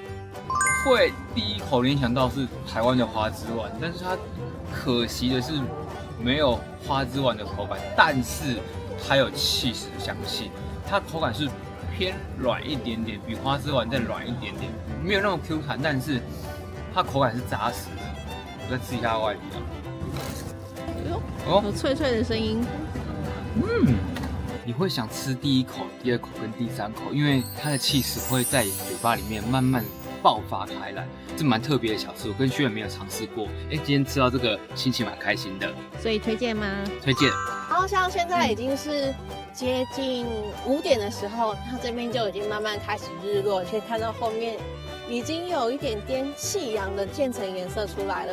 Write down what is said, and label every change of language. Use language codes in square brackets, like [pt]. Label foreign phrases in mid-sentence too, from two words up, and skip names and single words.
[zh] 會第一口聯想到是台灣的花枝丸，但是它可惜的是沒有花枝丸的口感，但是它有起司的香氣，它口感是偏軟一點點，比花枝丸再軟一點點，沒有那種 Q 彈，但是它口感是扎實的。我再吃一下外皮啊，有脆脆的聲音。你會想吃第一口、第二口跟第三口，因為它的起司會在嘴巴裡面慢慢爆發開來，是蠻特別的小吃，我跟 Sharon沒有嘗試過。今天吃到這個心情蠻開心的，所以推薦嗎？推薦。然後像現在已經是接近5點的時候，它這邊就已經慢慢開始日落，可以看到後面已經有一點點夕陽的漸層顏色出來了。